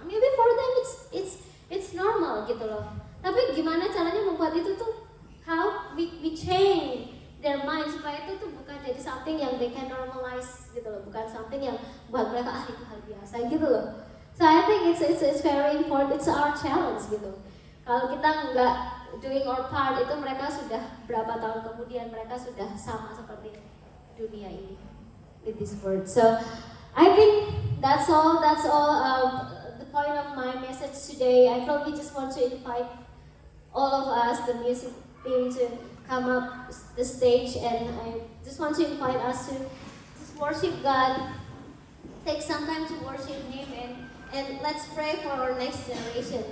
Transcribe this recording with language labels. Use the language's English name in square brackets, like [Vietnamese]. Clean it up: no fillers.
[English] Maybe for them it's normal [Indonesian] gitu loh. Tapi gimana caranya membuat itu tuh, [English] how we change their mind [Indonesian] supaya itu tuh bukan jadi something yang [English] they can normalize [Indonesian] gitu loh, bukan something yang buat mereka itu hal biasa gitu loh. [English] So I think it's very important. It's our challenge gitu. [Indonesian] Kalau kita nggak [English] doing our part, [Indonesian] itu mereka sudah berapa tahun kemudian mereka sudah sama seperti dunia ini [English] with this word. So I think that's all. The point of my message today. I probably just want to invite all of us, the music team, to come up the stage, and I just want to invite us to just worship God. Take some time to worship Him, and let's pray for our next generation.